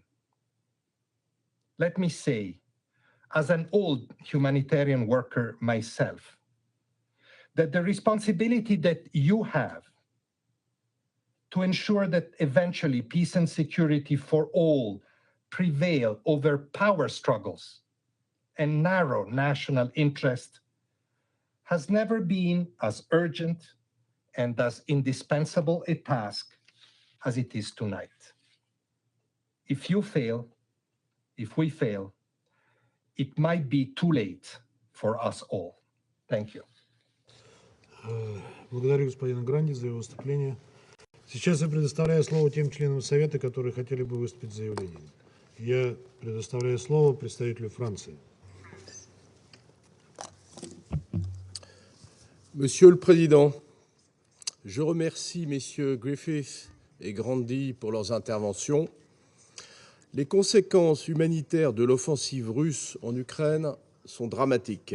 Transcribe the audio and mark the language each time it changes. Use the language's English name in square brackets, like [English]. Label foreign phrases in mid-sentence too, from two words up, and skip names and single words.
[English] Let me say, as an old humanitarian worker myself, that the responsibility that you have to ensure that eventually peace and security for all prevail over power struggles and narrow national interest has never been as urgent and as indispensable a task as it is tonight. If you fail, if we fail, it might be too late for us all. Thank you. [Russian] Благодарю господина Гранди за его выступление. Сейчас я предоставляю слово тем членам Совета, которые хотели бы выступить с заявлением. Я предоставляю слово представителю Франции. [French] Monsieur le Président, je remercie messieurs Griffith et Grandi pour leurs interventions. Les conséquences humanitaires de l'offensive russe en Ukraine sont dramatiques.